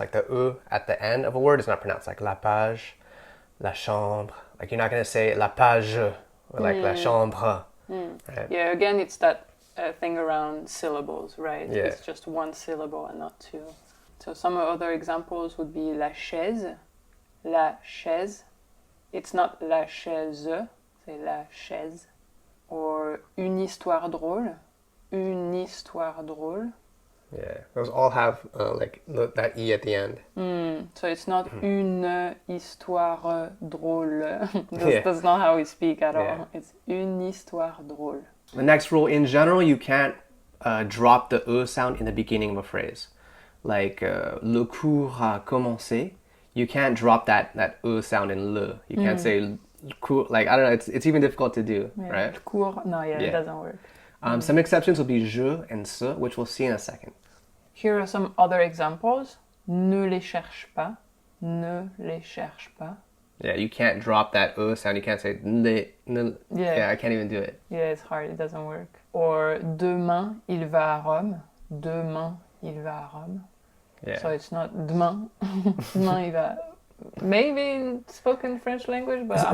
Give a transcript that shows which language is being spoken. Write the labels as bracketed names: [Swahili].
[English] Like the E at the end of a word is not pronounced. Like la page, la chambre. Like you're not going to say la page or like la chambre. Right? Yeah, again, it's that thing around syllables, right? Yeah. It's just one syllable and not two. So some other examples would be la chaise, la chaise. It's not [French] la chaise, c'est la chaise. Or une histoire drôle, une histoire drôle. [English] Yeah, those all have like that E at the end. So it's not une histoire drôle. That's not how we speak at all. [French] It's une histoire drôle. [English] The next rule, in general, you can't drop the E sound in the beginning of a phrase. Like [French] le cours a commencé, [English] you can't drop that E sound in le. You can't say cours, like I don't know, it's even difficult to do, right? Cours, no, it doesn't work. Some exceptions will be je and ce, which we'll see in a second. Here are some other examples. [French] Ne les cherche pas, ne les cherche pas. [English] Yeah, you can't drop that E sound. You can't say ne. Yeah, I can't even do it. Yeah, it's hard. It doesn't work. Or [French] demain il va à Rome. Demain il va à Rome. [English] Yeah. So it's not [French] demain. Demain il va. [English] Maybe in spoken French language, but I'm